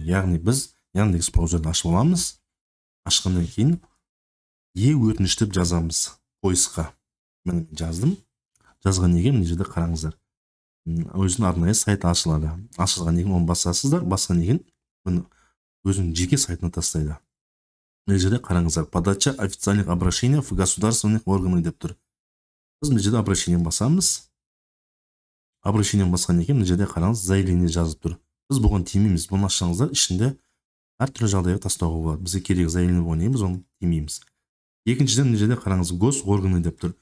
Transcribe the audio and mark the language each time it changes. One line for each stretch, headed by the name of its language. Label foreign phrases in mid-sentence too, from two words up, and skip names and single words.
Kazakh: Яғни біз Яндекс браузерді ашып аламыз. Ашқаннан кейін өтініш деп жазамыз поисқа. Мен жаздым. Жазған екен мына жерде қараңыздар. Өзінің арнайы сайты ашылады. Ашылған екен оны басасыздар. Басқан екен өзінің жеке сайтына тастайды. Мына жерде қараңыздар.
Russian: Подача официальных обращений в государственных органах
Kazakh: деп тұр. Біз мына жерде обращение басамыз. Обращение басқан екен, мына жерде қараңыз, заявление жазып тұр. Біз бұған тимейміз. Бұны ашсаңыздар, ішінде әртүрлі жағдайға тастауға болады. Бізге керек заявление болған екен, біз оны тимейміз. Екіншіден мына жерде қараңыз, госорганы деп тұр.